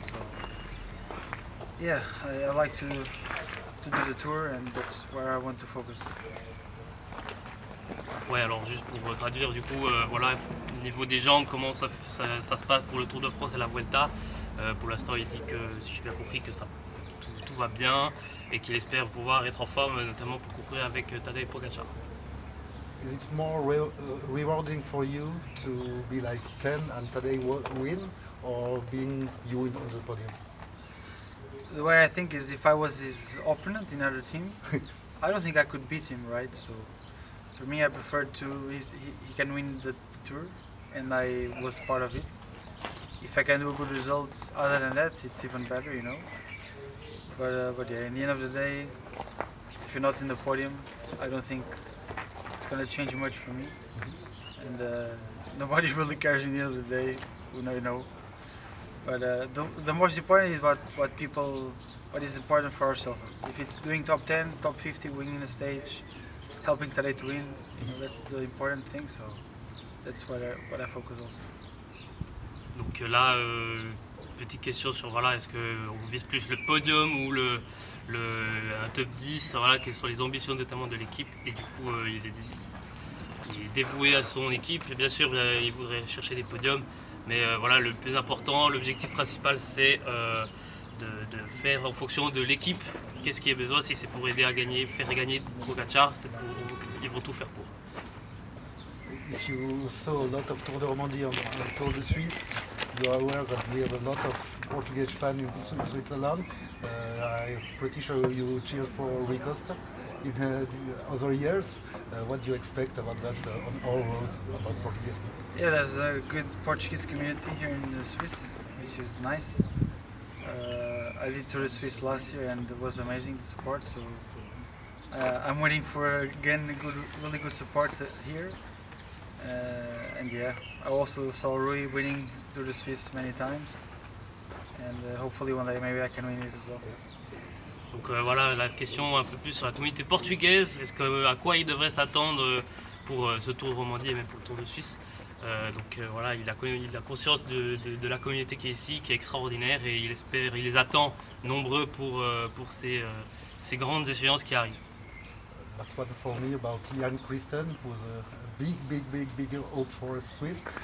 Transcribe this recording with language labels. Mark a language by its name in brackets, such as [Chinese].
[English] So, yeah, I like to do the tour, and that's where I want to focus. [French] Ouais, alors juste pour traduire, du coup, voilà, au niveau des jambes, comment ça se passe pour le Tour de France et la Vuelta. Pour l'instant, il dit que, si j'ai bien compris, que tout va bien et qu'il espère pouvoir être en forme, notamment pour courir avec Tadej Pogačar. [English] Is it more rewarding for you to be like 10 and Tadej win, or being you on the podium? The way I think is, if I was his opponent in another team, I don't think I could beat him, right? So, for me, I prefer he can win the tour, and I was part of it. If I can do a good result other than that, it's even better, you know. But yeah, in the end of the day, if you're not in the podium, I don't think it's gonna change much for me. And nobody really cares in the end of the day, you know. But the most important is what is important for ourselves. If it's doing top 10, top 50, winning the stage, helping Tadej to win, you know, that's the important thing. So that's what I focus also. [French] Donc là, petite question sur voilà, est-ce qu'on vise plus le podium ou un top 10, voilà, quelles sont les ambitions notamment de l'équipe, et du coup il est dévoué à son équipe, et bien sûr il voudrait chercher des podiums, mais voilà, le plus important, l'objectif principal c'est de faire en fonction de l'équipe, qu'est-ce qui est besoin, si c'est pour aider à gagner, faire gagner Pogačar, ils vont tout faire pour. [English] If you saw a lot of Tour de Romandie on Tour de Suisse, you are aware that we have a lot of Portuguese fans in Switzerland. I'm pretty sure you cheered for Rui Costa in the other years. What do you expect about that on our road, about Portuguese people? Yeah, there's a good Portuguese community here in the Swiss, which is nice. I did Tour de Suisse last year and it was amazing to support, so I'm waiting for again really good support here. And yeah, I also saw Rui winning Tour de Suisse many times, and hopefully one day maybe I can win it as well. [French] Donc voilà la question un peu plus sur la communauté portugaise, à quoi il devrait s'attendre pour ce Tour de Romandie et même pour le Tour de Suisse. Donc voilà, il a conscience de la communauté qui est ici, qui est extraordinaire, et il les attend nombreux pour ces grandes échéances qui arrivent. [English] That's what for me about Jan Christen, who's a big hope for Swiss.